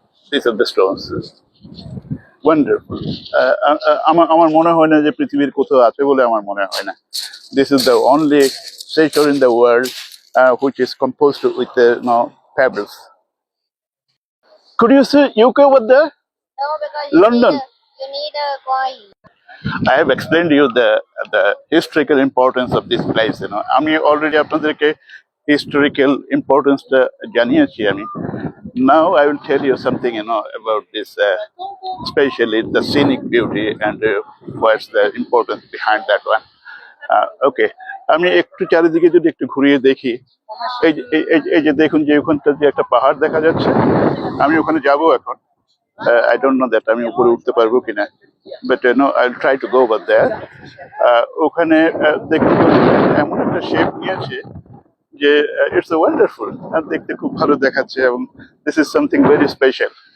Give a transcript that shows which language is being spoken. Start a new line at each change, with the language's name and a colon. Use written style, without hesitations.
English: These are the stones. Wonderful.
Bangla: আমার মনে হয় না যে পৃথিবীর কোথাও আছে বলে আমার মনে হয় না।
English: This is the only statue in the world which is composed with pebbles. Could you see UK over there? No, because London. You need a coin. I have explained you the historical importance of this place.
Bangla: আমি already আপনাদেরকে historical importance টা জানিয়েছি আমি।
English: Now I will tell you something about this, especially the scenic beauty and what's the importance behind that one.
Bangla: Okay, আমি একটু চারিদিকে যদি একটু ঘুরিয়ে দেখি, এই যে দেখুন যে ওখানটা যে একটা পাহাড় দেখা যাচ্ছে, আমি ওখানে যাব এখন।
English: I don't know that
Bangla: আমি উপরে উঠতে পারবো কিনা,
English: but I'll try to go over there.
Bangla: ওখানে দেখুন এমন একটা শেপ নিয়েছে যে
English: it's wonderful,
Bangla: আর দেখতে খুব ভালো দেখাচ্ছে, এবং
English: This is something very special.